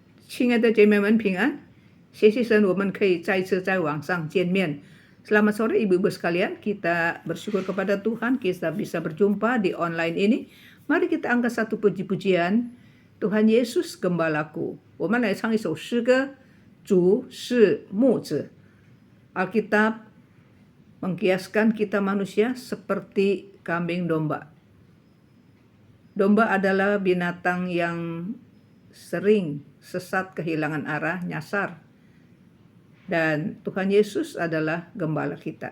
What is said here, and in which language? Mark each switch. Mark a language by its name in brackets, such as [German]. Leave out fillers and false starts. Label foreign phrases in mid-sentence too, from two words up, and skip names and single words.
[Chinese] 亲爱的姐妹们平安，谢谢神我们可以再一次在网上见面。 [Indonesian] Selamat sore ibu-ibu sekalian, kita bersyukur kepada Tuhan kita bisa berjumpa di online ini. Mari kita angkat satu puji-pujian. Tuhan Yesus Gembalaku. [Chinese] 我们来唱一首诗歌，主是牧者。 [Indonesian] Alkitab mengkiaskan kita manusia seperti kambing domba. Domba adalah binatang yang sering sesat, kehilangan arah, nyasar. Dan Tuhan Yesus adalah gembala kita.